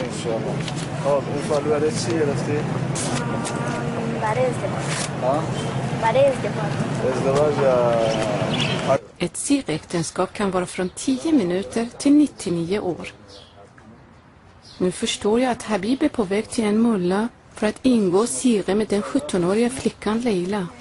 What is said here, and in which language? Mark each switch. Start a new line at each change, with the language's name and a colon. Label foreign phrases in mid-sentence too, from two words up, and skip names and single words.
Persian: انشالله خب این فالو برای چی گرفتی؟ برای ازدواج برای ازدواج یا
Swedish: Ett siräktenskap kan vara från 10 minuter till 99 år. Nu förstår jag att Habib är på väg till en mulla för att ingå sire med den 17-åriga flickan Leila.